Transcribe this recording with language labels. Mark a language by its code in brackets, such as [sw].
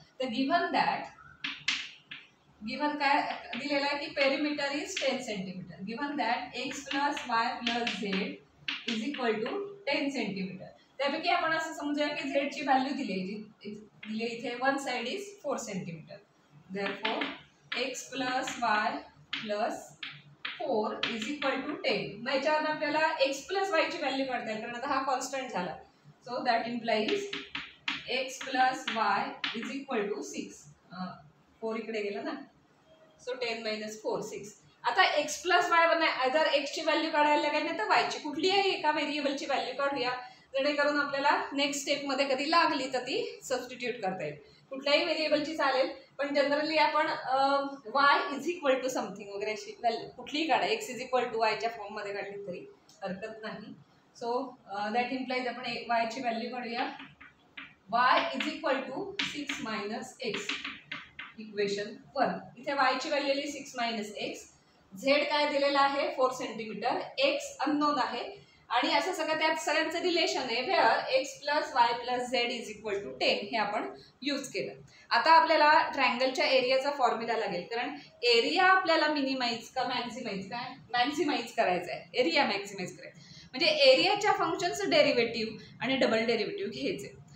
[mr] तर गिव्हन काय दिलेलं आहे की [en] Perimeter is 10 centimetre. Given that x plus y plus z is equal to 10 centimetre. [mr] त्यापैकी आपण असं समजूया की झेडची व्हॅल्यू दिली इथे [en] One side is 4 centimetre. Therefore x plus y plus 4 is equal to 10. [mr] मग याच्यावर आपल्याला एक्स प्लस वायची व्हॅल्यू काढता येईल, कारण आता हा कॉन्स्टंट झाला. [en] So that implies x plus y is equal to 6. [mr] 4 इकडे गेला ना, [en] So 10 minus 4 6. [mr] आता एक्स प्लस वाय बनवाय आयदर एक्सची व्हॅल्यू काढायला लागेल नाही तर वायची, कुठलीही एका व्हेरिएबलची व्हॅल्यू काढूया, जेणेकरून आपल्याला नेक्स्ट स्टेपमध्ये कधी लागली तर ती सबस्टिट्यूट करता येईल. कुठल्याही व्हेरिएबलची चालेल, पण जनरली आपण Y is equal to something वगैरे अशी व्हॅल्यू कुठलीही काढा, एक्स इज इक्वल टू वायच्या फॉर्ममध्ये काढली तरी हरकत नाही. [en] so that implies [mr] आपण वायची व्हॅल्यू काढूया. [en] Y is equal to 6 minus x equation 1. [mr] इथे वायची व्हॅल्यू आली 6 मायनस एक्स. झेड काय दिलेला आहे 4 सेंटीमीटर, एक्स अननोन आहे आणि असं सगळं त्यात सगळ्यांचं रिलेशन आहे. [en] where x plus y plus z is equal to 10 [mr] हे आपण यूज केलं. आता आपल्याला ट्रायंगलच्या एरियाचा फॉर्म्युला लागेल, कारण एरिया आपल्याला मिनिमाइज का मॅक्झिमाइज, काय मॅक्झिमाइज करायचं आहे, एरिया मॅक्झिमाइज करायचं म्हणजे एरियाच्या फंक्शनचं डेरिव्हेटिव्ह आणि डबल डेरिव्हेटिव्ह घ्यायचे.